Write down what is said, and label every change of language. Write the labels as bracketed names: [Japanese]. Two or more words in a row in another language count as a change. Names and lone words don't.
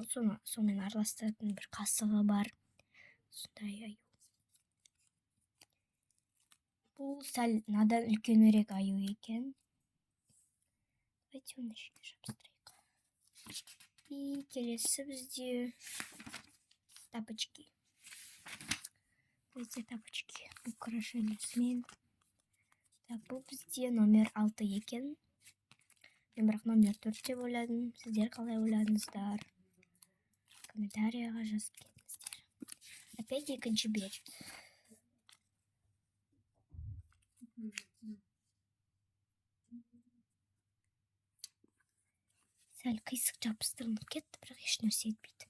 [Kazakh] Сонымен араластыратын бір қасығы бар. Сондай аю. Бұл сәл надан үлкенірек аю екен. [Russian] Давайте оны ішке жабыстырайық. И келесі бізде тапочки. Эти тапочки украшениясымен. Так, [Kazakh] бұл бізде номер 6 екен. Мен бірақ номер 4 деп ойладым. Сіздер қалай ойладыңыздар? Комментарияға жазып кетіңіздер. Опять екінші бет. Сәл қисық жабыстырылып кетті, бірақ еш нәрсе етпейді.